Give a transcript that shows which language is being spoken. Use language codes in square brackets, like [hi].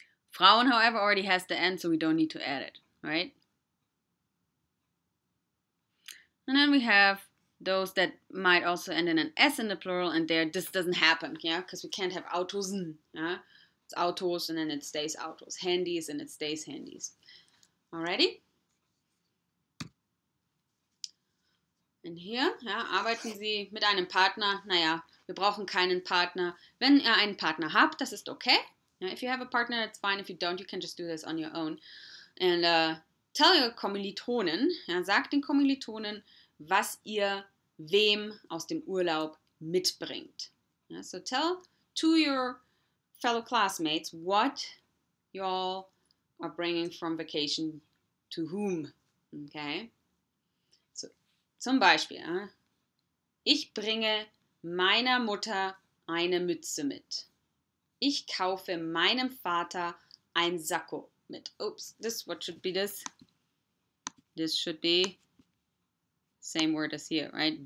[en] Frauen, however, already has the N, so we don't need to add it, right? And then we have those that might also end in an S in the plural, and there this doesn't happen, yeah, because we can't have Autosen, yeah. It's Autos and then it stays Autos, Handys and it stays Handys. Alrighty? [de] Und hier, ja, arbeiten Sie mit einem Partner. Naja, wir brauchen keinen Partner. Wenn ihr einen Partner habt, das ist okay. [en] Yeah, if you have a partner, it's fine. If you don't, you can just do this on your own. And tell your Kommilitonen, [de] ja, sagt den Kommilitonen, was ihr wem aus dem Urlaub mitbringt. [en] Yeah, so tell to your fellow classmates what you all are bringing from vacation to whom. Okay? [de] So, zum Beispiel, ja, ich bringe meiner Mutter eine Mütze mit. Ich kaufe meinem Vater ein Sakko mit. [en] Oops, what should be this? This should be same word as here, right?